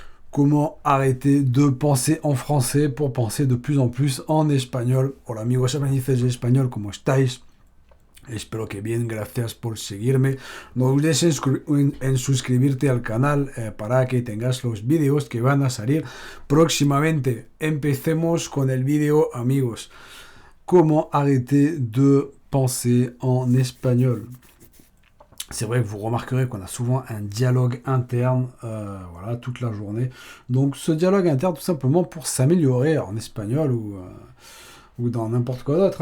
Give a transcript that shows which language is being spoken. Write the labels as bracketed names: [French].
[French] comment arrêter de penser en français pour penser de plus en plus en espagnol. [Spanish] Hola amigos aprendices de español, ¿cómo estáis? Espero que bien, gracias por seguirme. No olvides en suscribirte al canal para que tengas los vídeos que van a salir próximamente. Empecemos con el vídeo, amigos. [French] Comment arrêter de penser en espagnol? C'est vrai que vous remarquerez qu'on a souvent un dialogue interne, voilà, toute la journée. Donc ce dialogue interne, tout simplement pour s'améliorer en espagnol ou dans n'importe quoi d'autre.